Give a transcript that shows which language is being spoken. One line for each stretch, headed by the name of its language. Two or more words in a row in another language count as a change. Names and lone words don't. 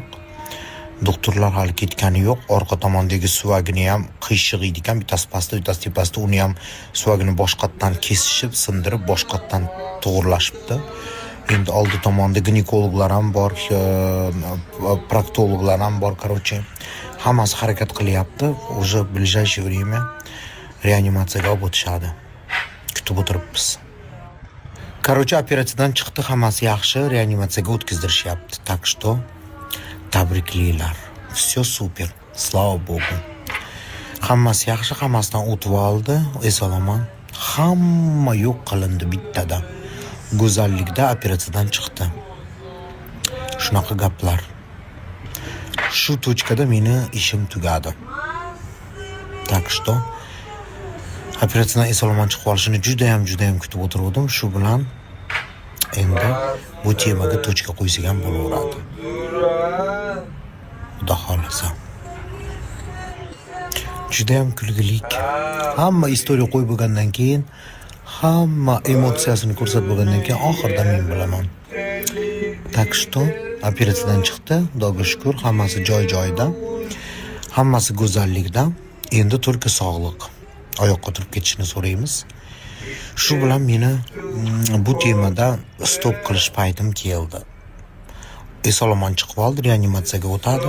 Uzbek: Doktorlar hali ketgani yo'q. Orqa tomondagi suvagini ham qiyshiq ekan, bittasi pastda, bittasi tepasida. Uni ham suvagini boshqatdan kesishib, sindirib, boshqatdan to'g'irlashibdi. Endi oldi tomonda ginekologlar ham bor, proktologlar ham bor, короче. Hammasi harakat qilyapti.
Russian: Уже в ближайшее время
Uzbek: reanimatsiyaga olib o'tishadi. Kutib o'tiribmiz. Короче, operatsiyadan chiqdi, hammasi yaxshi, reanimatsiyaga o'tkazdirishyapti.
Russian: Так что tabriklaylar. Все супер. Слава Богу.
Uzbek: Hammasi yaxshi, hammasidan o'tib oldi. Esalomon. Hamma yo'q qilindi bittada. Go'zallikda operatsiyadan chiqdi. Shunaqa gaplar. Shu точкада meni ishim tugadi.
Russian: Так что
Uzbek: operatsiyadan esalomon chiqib olishini juda ham kutib o'tirdim. Shu bilan endi bu temaga точка qo'ysak ham bo'laveradi. Xudo xolasa. Juda ham kulgilik. Hamma istoriya qo'yib bo'lgandan keyin, hamma emotsiyasini ko'rsatib bo'lgandan keyin oxirida men bilaman.
Russian: Так что
Uzbek: operatsiyadan chiqdi, Xudoga shukr, hammasi joy-joyida. Hammasi go'zallikda. Endi только sog'liq. Oyoqqa turib ketishini so'raymiz. Shu bilan meni bu temada stop qilish paytim keldi. Esalomon chiqib oldi, reanimatsiyaga o'tadi.